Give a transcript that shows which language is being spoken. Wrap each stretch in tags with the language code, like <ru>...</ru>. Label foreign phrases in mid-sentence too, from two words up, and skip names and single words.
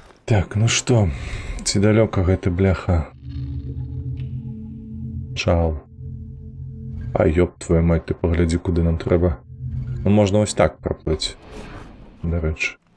<be>Так, ну што, ці далёка гэты бляха? Чал.</be> <ru>А ёб твою мать,</ru> <be>ты паглядзі, куды нам трэба. Ну, можна ось так праплыць. Дарэчы.</be>